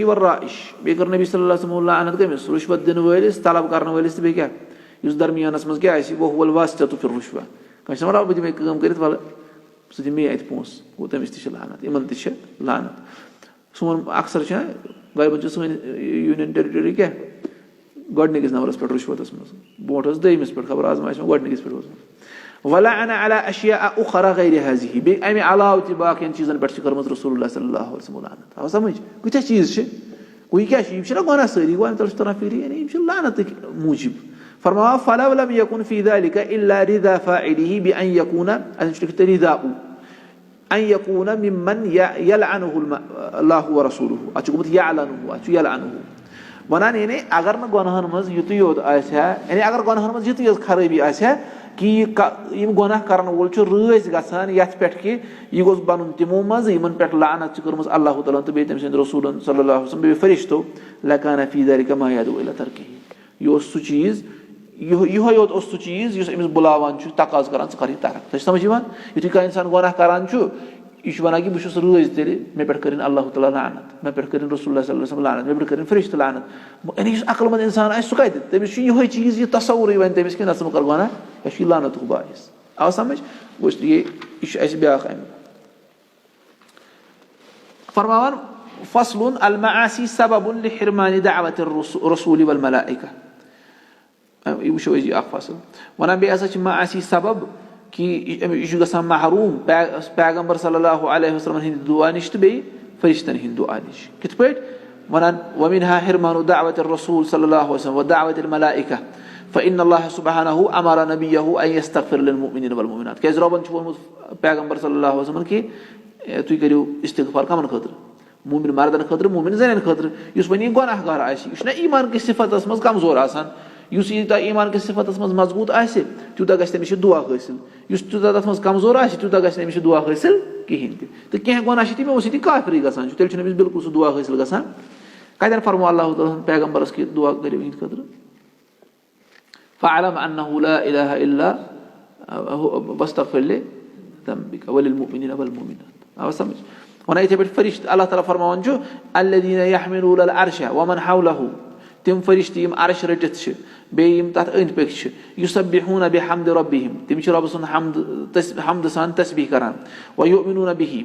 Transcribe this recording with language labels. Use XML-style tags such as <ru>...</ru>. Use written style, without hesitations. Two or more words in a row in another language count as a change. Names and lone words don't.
<ks>وَالرائش بیٚیہِ کٔر نبی</ks> <ar>صلی اللہ علیہ وسلم</ar> <ks>لعنت کٔمِس رُشوت دِنہٕ وٲلِس طلب کَرن وٲلِس تہٕ بیٚیہِ کیٛاہ یُس درمیانَس منٛز کیٛاہ آسہِ</ks> <ar>وَہُوَ الواسِطَةُ فِی الرُشوَہ</ar> <ks>کٲنٛسہِ چھِ وَنان بہٕ دِمَے کٲم کٔرِتھ وَلہٕ ژٕ دِ مے اَتہِ پونٛسہٕ گوٚو تٔمِس تہِ چھِ لعنت یِمن تہِ چھِ لعنت سون اکثر چھِ غالباً چھِ سٲنۍ یوٗنین ٹیرِٹری کیٛاہ گۄڈٕنِکِس نمبرَس پٮ۪ٹھ رُشوَتَس منٛز برونٛٹھ ٲس دوٚیمِس پٮ۪ٹھ خبر آز ما آسہِ وۄنۍ گۄڈٕنِکِس پٮ۪ٹھ اوسمُت</ks> <ar>وَلَعَنَ عَلَىٰ أَشْیَاءَ أُخَرَىٰ غَیْرِ ہَٰذِہِ</ar> <ks>بیٚیہِ اَمہِ علاوٕ تہِ باقین چیٖزَن پٮ۪ٹھ چھِ کٔرمٕژ</ks> <ar>رسول اللہ صلی اللہ علیہ وسلم</ar> <ks>لعنت آو سَمجھ کۭتیاہ چیٖز چھِ گوٚو یہِ کیٛاہ چھِ یِم چھِنہ گۄناہ سٲری گوٚو اَمہِ تَل چھُ تران فِکرِ یعنی یِم چھِ لعنتٕکۍ موٗجوٗب فرماوان</ks> <ar>فَلَوْ لَمْ یَکُن فِی ذَلِکَ إِلَّا رِضَا فَاعِلِهِ بِأَن یَکُونَ</ar> <ks>اَتٮ۪ن چھُ لیکھِتھ</ks> <ar>رِضاءُ أن یَکُونَ مِمَّن یَلْعَنُهُ اللّٰهُ وَرَسُولُهُ</ar> <ks>اَتھ چھُ گوٚمُت یَعلَنُهُ اَتھ چھُ یَلْعَنُهُ وَنان یعنی اگر نہٕ گۄناہَن منٛز یُتُے یوت آسہِ ہا یعنی اگر گۄناہَن منٛز یُتُے یوت خرٲبی آسہِ ہا کہِ یِم گۄناہ کَرَن وول چھُ رٲضۍ گژھان یَتھ پٮ۪ٹھ کہِ یہِ گوٚژھ بَنُن تِمو منٛز یِمن پٮ۪ٹھ لعنت چھِ کٔرمٕژ اللہ تعالیٰ ہن تہٕ بیٚیہِ تٔمۍ سٕنٛدِ رسوٗلن</ks> <ar>صلی اللہ علیہ وسلم</ar> <ks>بیٚیہِ فرشتو</ks> <ar>لَکانَ فی ذَلِکَ مَا یَدعُو إِلَىٰ تَرْکِهِ</ar> <ks>یہِ اوس سُہ چیٖز یِہوے یوت اوس سُہ چیٖز یُس أمِس بُلاوان چھُ تقاضہٕ کران ژٕ کر یہِ ترک تۄہہِ چھِ سَمجھ یِوان یِتھُے کانٛہہ اِنسان گۄناہ کران چھُ یہِ چھُ وَنان کہِ بہٕ چھُس رٲضۍ تیٚلہِ مےٚ پٮ۪ٹھ کٔرِنۍ اللہ تعالیٰ لعنت مےٚ پٮ۪ٹھ کٔرِنۍ</ks> <ar>رسول اللہ صلی اللہ علیہ وسلم</ar> <ks>لعنت مےٚ پٮ۪ٹھ کٔرِنۍ فرشتہٕ لعنت یعنی یُس عقل منٛد اِنسان آسہِ سُہ کَتہِ تٔمِس چھُ یِہوے چیٖز یہِ تصوُرٕے وَنہِ تٔمِس کہِ نہ ژٕ مہٕ کر گۄناہ یہِ چھُ یہِ لعنتُک باعث آو سَمجھ گوٚو اس لیے یہِ چھُ اَسہِ بیٛاکھ اَمیُک فرماوان</ks> <ar>فصل المعاصي سبب لحرمان دعوة الرسول والملائكة.</ar> <ks>یہ وٕچھو أزی اکھ فصل وَنان بیٚیہِ ہسا چھِ معاصی سبب کہِ یہِ چھُ گژھان محروٗم پیغمبر</ks> <ar>صلی اللہ علیہ وسلم</ar> <ks>ہٕنٛدِ دُعا نِش تہٕ بیٚیہِ فرشتن ہٕنٛدِ دُعا نِش. کِتھ پٲٹھۍ؟</ks> <ar>وَنان وَمِنها حرمان دعوة الرسول صلى الله عليه وسلم ودعوة الملائكة فإن الله سبحانه أمر نبيه أن يستغفر للمؤمنين والمؤمنات.</ar> <ks>کیازِ رۄبن چھُ ووٚنمُت پیغمبر</ks> <ar>صلی اللہ علیہ وسلم</ar> <ks>کہِ تُہۍ کٔرِو استغفار کمن خٲطرٕ؟ مومن مردن خٲطرٕ مومن زنٮ۪ن خٲطرٕ. یُس وۄنۍ یہِ گۄناہ گار آسہِ یہِ چھُنہ ایمان کِس صفتس منٛز کمزور آسان. یُس یوٗتاہ ایمان کِس صفتس منٛز مضبوٗط آسہِ تیوٗتاہ گژھِ تٔمِس یہِ دُعا حٲصِل. یُس تیوٗتاہ تتھ منٛز کمزور آسہِ تیوٗتاہ گژھِ نہٕ أمِس یہِ دُعا حٲصِل کِہینۍ تہِ. تہٕ کینٛہہ گۄناہ چھِ تِمو سۭتۍ کافرٕے گژھان چھُ تیٚلہِ چھُنہٕ أمِس بِلکُل سُہ دُعا حٲصِل گژھان. کتٮ۪ن فرمو اللہ تعالیٰ ہن پیغمبرس کہِ دُعا کٔرِو یِہنٛدِ خٲطرٕ؟</ks> <ar>فاعلم انه لا اله الا واستغفر لذنبك وللمؤمنين والمؤمنات.</ar> <ks>آو سمجھ؟ وَنان یِتھٕے پٲٹھۍ فرشتہٕ اللہ تعالیٰ فرماوان چھُ</ks> <ar>الذين يحملون العرش ومن حوله.</ar> <ks>تِم فرشتہٕ یِم عرش رٔٹِتھ چھِ بیٚیہِ یِم تتھ أنٛدۍ پٔکۍ چھِ</ks> <ar>يسبحون بحمد ربهم.</ar> <ks>تِم چھِ رۄبہٕ سُنٛد حمدٕ سان تسبیح کران.</ks> <ar>ويؤمنون به.</ar>